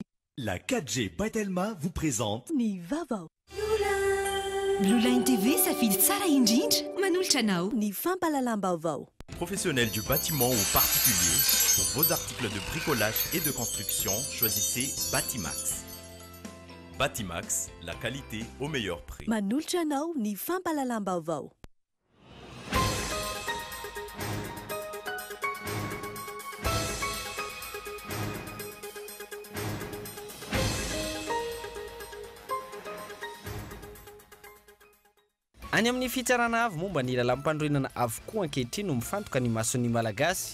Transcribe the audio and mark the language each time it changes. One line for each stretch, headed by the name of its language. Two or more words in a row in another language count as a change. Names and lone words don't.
French: La 4G Patelma vous présente
Malagasy: Ni Vavao. Blue Line TV safidy tsara indrindra manolotra anao. Ny fampalalam-baovao.
French: Professionnel du bâtiment ou particulier, pour vos articles de bricolage et de construction, choisissez Batimax. Batimax, la qualité au meilleur prix.
Malagasy: Manolotra anao ny fampalalam-baovao. Any amin'ny fitsarana avy momba ny lalam-pandroenana avokoa ankehitriny no mifantoka ny mason'ny malagasy.